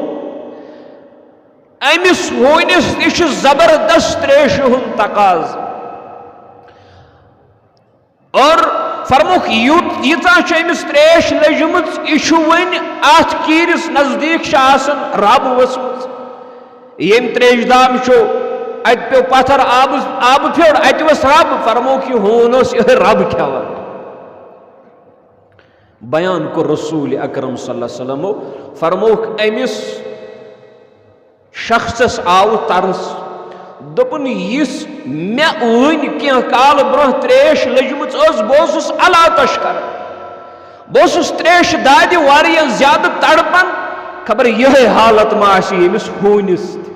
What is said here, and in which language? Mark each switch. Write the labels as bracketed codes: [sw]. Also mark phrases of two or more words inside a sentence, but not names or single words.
[ks] امس ہونس تہ زبردست تریش ہند تقاض اور فرموک ییژاہ امس تریش لجمت یہ ون ات کیرس نزدیک رب وسمت یم تریش دام ات پیو پتھر آب پھیوڑ ات وس رب فرموک یہ ہون یہ رب کھیوان بیان کو رسول اکرم [ar] صلی اللہ علیہ وسلم [ks] فرموک امس شخصس آو ترس دپن یس مے ون کی کال برہ تریش لجمت بہس علاتش کر بہس تریش دادی واریاہ زیادہ تڑپن خبر یہ حالت ما آسی یمس ہونس